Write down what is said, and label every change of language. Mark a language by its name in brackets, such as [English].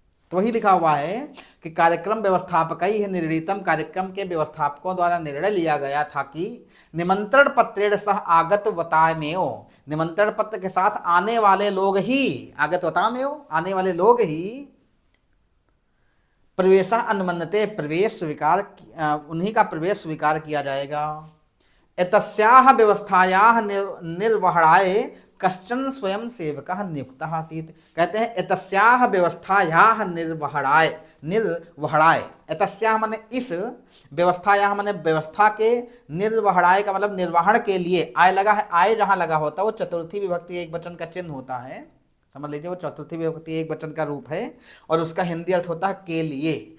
[Hindi] तो वही लिखा हुआ है कि [Sanskrit] कार्यक्रम व्यवस्थापकई है निर्णीतम, [Hindi] कार्यक्रम के व्यवस्थापकों द्वारा निर्णय लिया गया था कि [Sanskrit] निमंत्रण पत्रेण सह आगत वतामेव, [Hindi] निमंत्रण पत्र के साथ आने वाले लोग ही, आगत वतामेव आने वाले लोग ही, [Sanskrit] प्रवेशः अनुमन्यते [Hindi] प्रवेश स्वीकार, उन्हीं का प्रवेश स्वीकार किया जाएगा। [Sanskrit] एतस्याः व्यवस्थायाः निर्वहणाय कश्चन स्वयं सेवकः नियुक्तः आसीत्। [Hindi] कहते हैं [Sanskrit] एतस्याः व्यवस्थायाः निर्वहणाय, निर्वहणाय, [Hindi] एतस्याः माने इस, व्यवस्थायाः माने व्यवस्था के, निर्वहणाय का मतलब निर्वहण के लिए, आय लगा है, आय जहाँ लगा होता है वो चतुर्थी विभक्ति एक वचन का चिन्ह होता है, समझ लीजिए, वो चतुर्थी विभक्ति एक वचन का रूप है और उसका हिंदी अर्थ होता है के लिए।